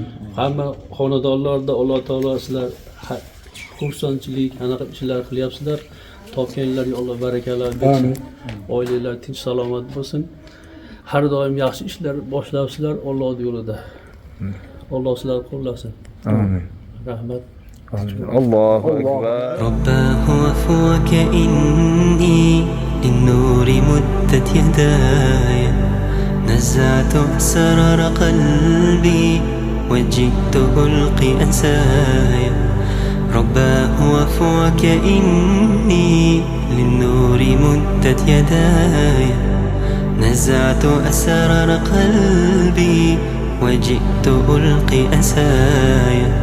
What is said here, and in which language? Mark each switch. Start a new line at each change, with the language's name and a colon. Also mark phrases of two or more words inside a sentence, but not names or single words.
Uzbek: Hamma xonadonlarda Alloh taolo sizlar xursandchilik, anaqa ishlar qilyapsizlar. Topganlarga Alloh barakalar bersin. Oilalar tinch salomat bo'lsin. Har doim yaxshi ishlar boshlayapsizlar Alloh yo'lida. Alloh sizlarni qo'llasin. Amin. Rahmat.
Arabic: الله أكبر. رباه عفوك إني للنور مدت يداي نزعت أسرار قلبي وجئت ألقي أنساي رباه عفوك إني للنور مدت يداي نزعت أسرار قلبي وجئت ألقي أنساي